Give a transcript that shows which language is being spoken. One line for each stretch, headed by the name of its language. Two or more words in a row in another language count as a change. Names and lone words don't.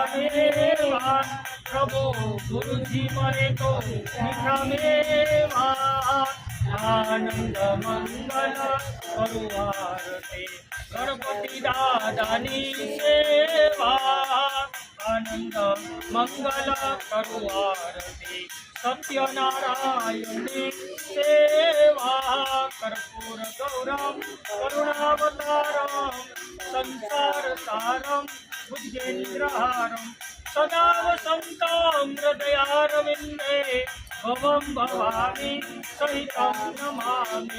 Gujarati: મેવા પ્રભુ ગુરુજી મરે તો મીઠા મેવા આનંદ મંગલ કરુ આરતી ગણપતિ દાદાની સેવા આનંદ મંગલ કરુ આરતી સત્યનારાયણ સેવા
Sanskrit: कर्पूर गौरम करुणावतारम संसार सारम भुजगेन्द्रहारम सदा वसन्तं हृदयारविन्दे भवं भवामि सहितं नमामि।